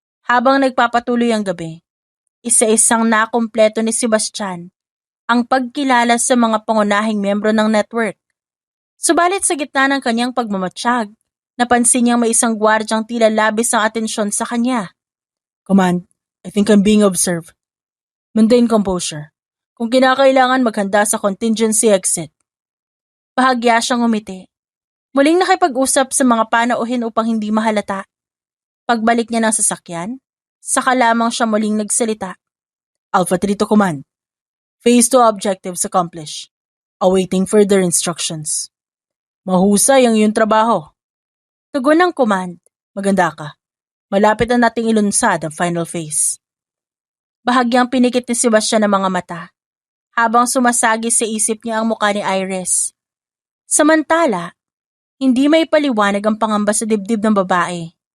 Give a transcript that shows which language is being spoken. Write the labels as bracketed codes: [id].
[tl] Habang nagpapatuloy ang gabi, isa-isang nakumpleto ni Sebastian ang pagkilala sa mga pangunahing miyembro ng network. Subalit sa gitna ng kanyang pagmamatsyag, napansin niyang may isang gwardyang tila labis ang atensyon sa kanya. [en] Command, I think I'm being observed. Maintain composure. [tl] Kung kinakailangan maghanda sa contingency exit. Bahagya siyang umiti. Muling nakipag-usap sa mga panauhin upang hindi mahalata. Pagbalik niya ng sasakyan, saka lamang siya muling nagsalita. [en] Alpha 3 to command. Phase 2 objectives accomplished. Awaiting further instructions. [tl] Mahusay ang iyong trabaho. Tugon ng command. Maganda ka. Malapit na nating ilunsad ang final phase. Bahagyang pinikit ni Sebastian ang mga mata, habang sumasagi sa isip niya ang mukha ni Iris. Samantala, hindi may paliwanag ang pangamba sa dibdib ng babae.